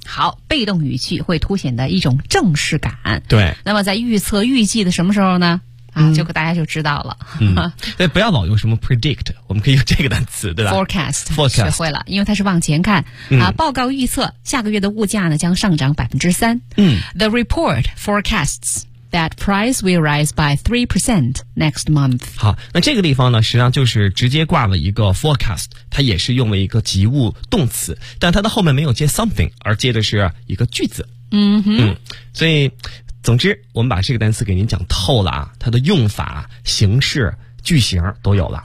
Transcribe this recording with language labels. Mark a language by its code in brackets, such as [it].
[zh] 好，被动语气会凸显的一种正式感。对，那么在预测预计的什么时候呢？啊，就大家就知道了。嗯，所以不要老用什么 predict， 我们可以用这个单词，对吧？forecast 学会了，因为它是往前看，嗯，啊，报告预测下个月的物价呢将上涨3%。嗯 [en] ，the report forecasts that price will rise by 3% next month。 [zh] 好，那这个地方呢，实际上就是直接挂了一个 forecast， 它也是用了一个及物动词，但它的后面没有接 something， 而接的是一个句子。嗯哼，所以。总之我们把这个单词给您讲透了啊，它的用法、形式、句型都有了，